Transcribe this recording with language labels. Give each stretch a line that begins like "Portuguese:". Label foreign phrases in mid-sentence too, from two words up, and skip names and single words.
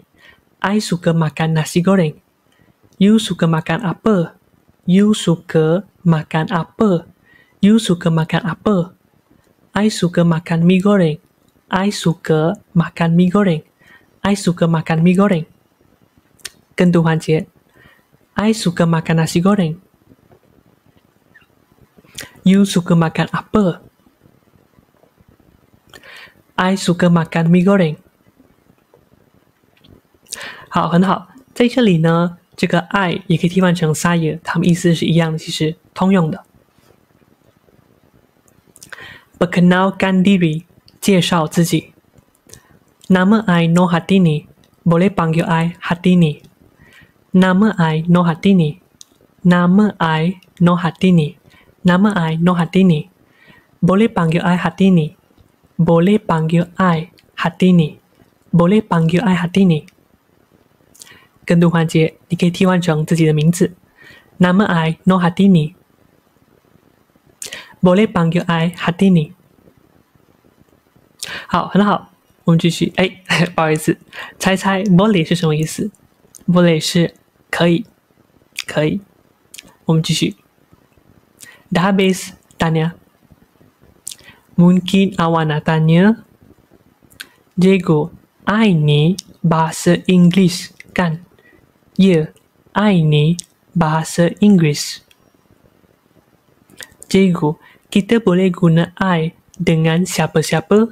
Malay: I suka makan nasi goreng. You suka makan apa? You suka makan apa? You suka makan apa? I suka makan mie goreng. I suka makan mie goreng. I suka makan mie goreng.
Chinese: 跟读环节
Malay: I suka makan nasi goreng. You suka makan apa? I suka makan mie goreng.
Chinese: 好，很好。在这里呢，这个 I 也可以替换成 saya， 它们意思是一样的，其实通用的。
Malay: Perkenalkan diri，
Chinese: 介绍自己。
Malay: Nama I Noh Hartini， boleh panggil I Hartini。Nama I Noh Hartini。Nama I Noh Hartini。Nama I Noh Hartini. Boleh panggil I Hartini. Boleh panggil I Hartini. Boleh panggil I Hartini.
Chinese: 跟读环节，你可以替换成自己的名字。
Malay: Nama I Noh Hartini. Boleh panggil I Hartini.
Chinese: 好，很好，我们继续。不好意思，猜猜 boleh 是什么意思 ？boleh 是可以，可以。我们继续。
Malay: Dah habis tanya. Mungkin awak nak tanya, Diego, I ni bahasa Inggeris kan? Ya, I ni bahasa Inggeris. Diego, kita boleh guna I dengan siapa-siapa?